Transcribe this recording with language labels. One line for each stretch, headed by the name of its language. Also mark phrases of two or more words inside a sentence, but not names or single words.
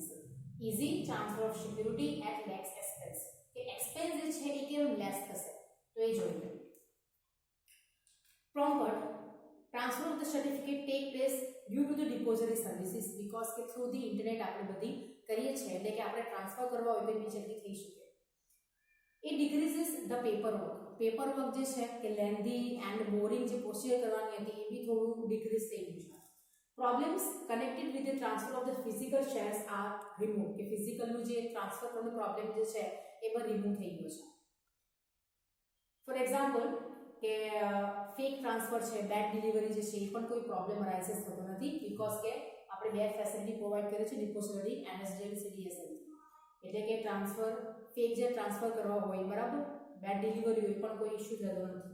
English: Easy transfer of security at less expense.
Gujarati: કે expense જે છે એ કેમ લેસ થશે તો એ જોઈએ
English: prompt transfer of the certificate take place due to the depository services
Gujarati: because કે
English: through the internet
Gujarati: આપણે બધી કરીએ છીએ એટલે કે આપણે ટ્રાન્સફર કરવા હોય તો ઇમિડિયેટલી થઈ શકે
English: it decreases the paperwork
Gujarati: જે છે કે
English: lengthy and boring
Gujarati: જે પ્રોસિજર કરવાની હતી એ બી થોડું ડિક્રીઝ થઈ ગયું છે
English: Problems connected with the transfer of the physical shares are removed.
Gujarati: કે physical નું જે ટ્રાન્સફર કરવાનો પ્રોબ્લેમ જે છે એ પણ રિમૂવ થઈ ગયો છે.
English: for example
Gujarati: કે
English: fake transfer
Gujarati: છે
English: bad delivery
Gujarati: જે છે એ પણ કોઈ
English: problem arise
Gujarati: થતો નથી બીકોઝ કે આપણે બે
English: facility provide
Gujarati: કરે છે ડિપોઝિટરી NSDL CDSL એટલે કે
English: transfer fake
Gujarati: જે ટ્રાન્સફર કરવા હોય બરાબર
English: bad delivery
Gujarati: હોય પણ કોઈ ઇશ્યુ થતો નથી.